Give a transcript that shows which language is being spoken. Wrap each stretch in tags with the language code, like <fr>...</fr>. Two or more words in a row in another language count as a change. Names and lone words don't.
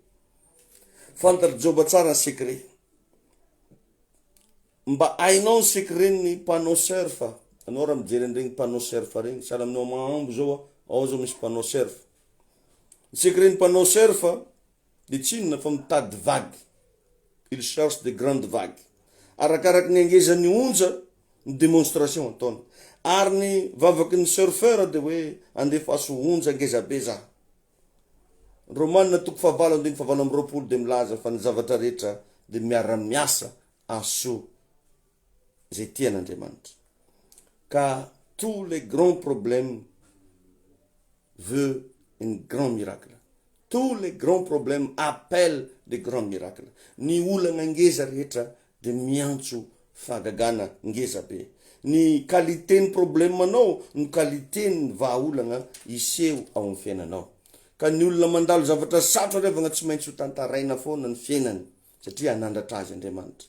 <mg>Fantatry Joba tsara ny secret. Mba hainao ny secret ny</mg> <fr>panneau surf.</fr> <mg>Anao raha mijery an'iregny</mg> <fr>panneau surf</fr> <mg>regny, sahala aminao mahambo zao, ao zao misy</mg> <fr>panneau surf.</fr> <mg>Ny secret ny</mg> <fr>panneau surf</fr> <mg>dia tsy inona fa mitady vague.</mg> <fr>Il cherche de grandes vagues.</fr> <mg>Arakaraky ny angezan'ny onja ny démonstration ataony. Ary ny vavaky ny surfeur dia hoe andefaso onja angezabe za. Romanina toko fahavalo andiny fahavalo amby roapolo dia milaza fa ny zavatra rehetra dia miara-miasa aso zay tian'Andriamanitra.</mg> <fr>Ka tous les grands problèmes veulent un grand miracle. Tous les grands problèmes appellent des grands miracles.</fr> <mg>Ny olana ngeza rehetra dia miantso fahagagana ngeza be. Ny qualité ny problème anao, ny qualité ny vahaolana iseho ao amin'ny fiainanao. Ka ny olona mandalo zavatra sarotra revagna tsy maintsy ho tantaraina foana ny fiainany satria anandratra azy Andriamanitra.</mg>